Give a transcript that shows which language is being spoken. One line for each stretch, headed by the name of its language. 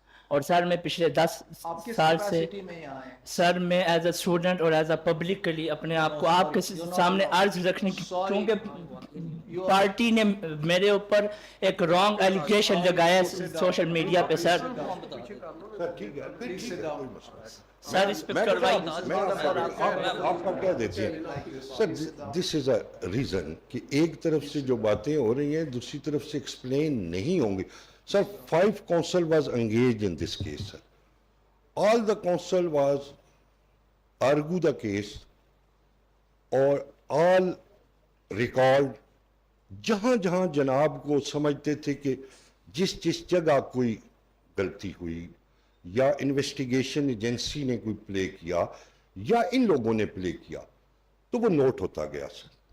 Hindi: और सर मैं पिछले 10 साल से सर मैं एज अ स्टूडेंट और एज अ पब्लिकली अपने आप को आपके सामने अर्ज रखने की, क्योंकि पार्टी ने मेरे ऊपर एक रॉन्ग एलिगेशन लगाया सोशल मीडिया पे सर। सर इस पे कार्रवाई आपका क्या देते हैं sir?
English: this is a reason
Hindi: कि एक तरफ से जो बातें हो रही हैं दूसरी तरफ से एक्सप्लेन नहीं होंगी sir.
English: 5 counsel was engaged in this case sir. All the counsel was argue the case or all recalled
Hindi: जहां जहां जनाब को समझते थे कि जिस जिस जगह कोई गलती हुई या इन्वेस्टिगेशन एजेंसी ने कोई प्ले किया या इन लोगों ने प्ले किया, तो वो नोट होता गया सर।